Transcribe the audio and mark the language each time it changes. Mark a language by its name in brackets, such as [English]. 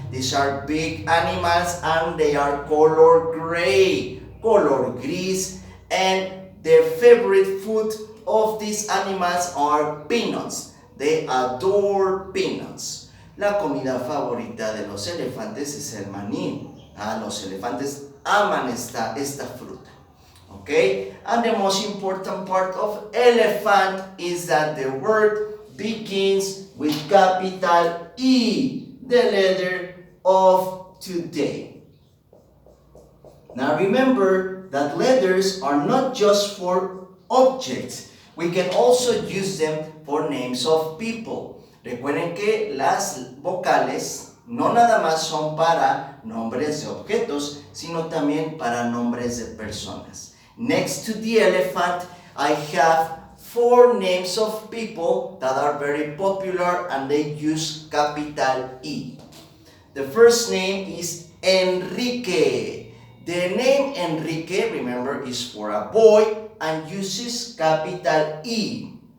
[English] These are big animals and they are color gray, [Spanish] color gris, [English] and their favorite food of these animals are peanuts. They adore peanuts. [Spanish] La comida favorita de los elefantes es el maní. Los elefantes aman esta fruta. Okay? [English] And the most important part of elephant is that the word begins with capital E, the letter of today. Now remember that letters are not just for objects. We can also use them for names of people. [Spanish] Recuerden que las vocales no nada más son para nombres de objetos, sino también para nombres de personas. [English] Next to the elephant, I have 4 names of people that are very popular and they use capital E. The first name is Enrique. The name Enrique, remember, is for a boy and uses capital E.